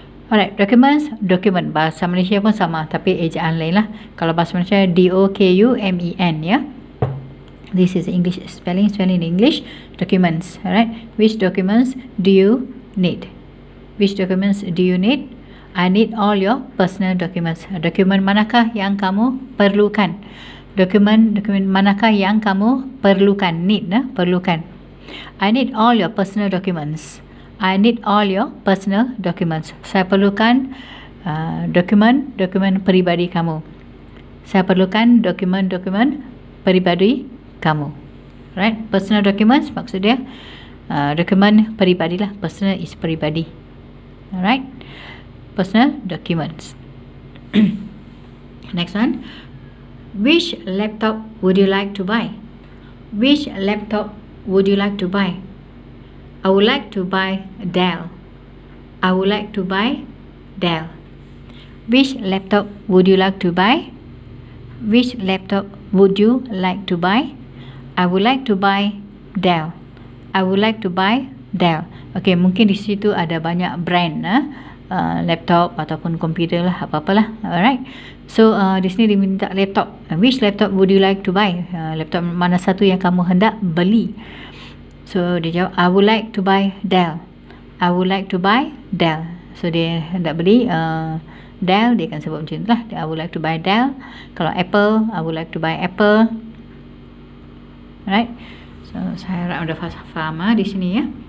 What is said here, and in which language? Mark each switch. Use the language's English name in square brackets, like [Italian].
[Malay] Alright, documents, document. Bahasa Malaysia pun sama, tapi ejaan lain lah. Kalau bahasa Malaysia D-O-K-U-M-E-N ya. [English] This is English spelling in English. Documents. Alright, which documents do you need? Which documents do you need? I need all your personal documents. [Malay] Dokumen manakah yang kamu perlukan? Dokumen manakah yang kamu perlukan? Need, perlukan. [English] I need all your personal documents. I need all your personal documents. [Malay] Saya perlukan dokumen peribadi kamu. Saya perlukan dokumen peribadi kamu. Right? Personal documents maksud dia dokumen peribadi lah. [English] Personal is peribadi. Alright? Personal documents. Next one. Which laptop would you like to buy? Which laptop would you like to buy? I would like to buy Dell. I would like to buy Dell. Which laptop would you like to buy? Which laptop would you like to buy? I would like to buy Dell. I would like to buy Dell. [Malay] Okay, mungkin di situ ada banyak brand laptop ataupun komputer lah, apa-apalah. Alright. So di sini diminta laptop. [English] Which laptop would you like to buy? [Malay] Laptop mana satu yang kamu hendak beli? So dia jawab, [English] I would like to buy Dell. I would like to buy Dell. [Malay] So dia hendak beli Dell, dia akan sebut macam tu lah. [English] I would like to buy Dell. Kalau Apple, I would like to buy Apple. Alright. [Malay] So saya harap anda faham di sini ya.